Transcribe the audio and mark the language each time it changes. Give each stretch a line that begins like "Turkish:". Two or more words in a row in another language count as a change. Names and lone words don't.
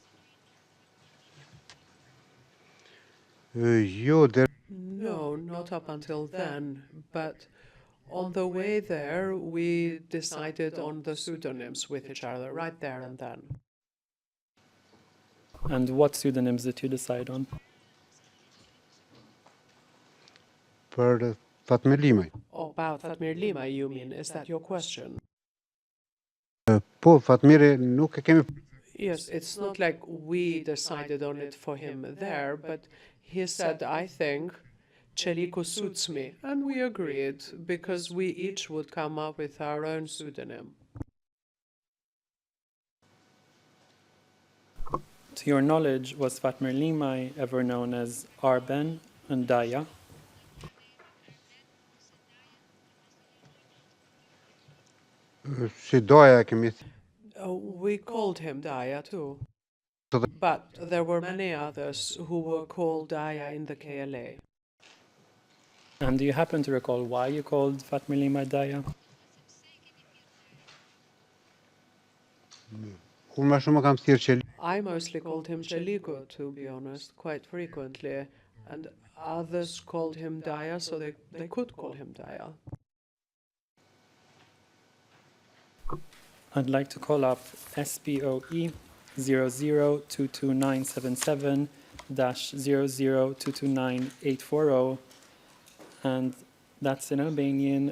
English: No, not up until then, but on the way there we decided on the pseudonyms with each other, right there and then. And what pseudonyms did you decide on?
Albanian: për Fatmir Limaj.
English: Oh, about Fatmir Lima, you mean? Is that your question?
Albanian: Po, Fatmiri nuk e kemi.
English: Yes, it's not like we decided on it for him there, but he said, I think Cheliko suits me. And we agreed because we each would come up with our own pseudonym. To your knowledge, was Fatmir Limaj ever known as Arben and Daya?
Albanian: Si doja kemi
English: We called him Daya too. But there were many others who were called Daya in the KLA. And do you happen to recall why you called Fatmir Limaj Daya?
Albanian: Unë më shumë kam thirrë Qeli.
English: I mostly called him Cheliko, to be honest, quite frequently. And others called him Daya, so they could call him Daya. I'd like to call up SPOE 0022977-00229-840, and that's in Albanian.